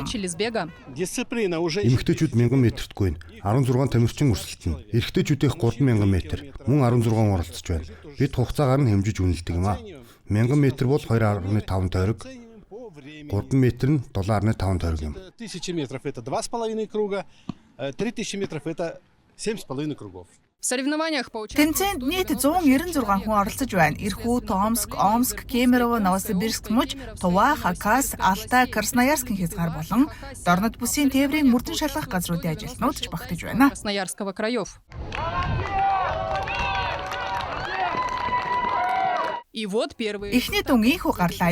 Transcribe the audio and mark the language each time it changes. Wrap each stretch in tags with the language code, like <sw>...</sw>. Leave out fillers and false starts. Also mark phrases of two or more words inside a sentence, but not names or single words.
<mn>Эмэгтэйчүүд 1000 метртгүй нь 16 тамирчин өрсөлдөнө. Эрэгтэйчүүдийнх 3000 метр, мөн 16 оролцож байна. Бид хугацаагаар нь хэмжиж үнэлдэг юм а. 1000 метр бол 2.5 тойрог. 3 метр нь 7.5 тойрог юм.</mn> <ru>1000 метров это 2,5 круга, 3000 метров это 7,5 кругов.</ru> <mn>Тэмцээнд нийт 196 хүн оролцож байна. Эрхүү, Томск, Омск, Кемерово, Новосибирск муж, Тува, Хакас, Алтай, Красноярскийн хязгаар болон Дорнод бүсийн тээврийн мөрдөн шалгах газруудын ажилтнууд ч багтаж байна. Эхний дүн ийхүү гарлаа.</mn>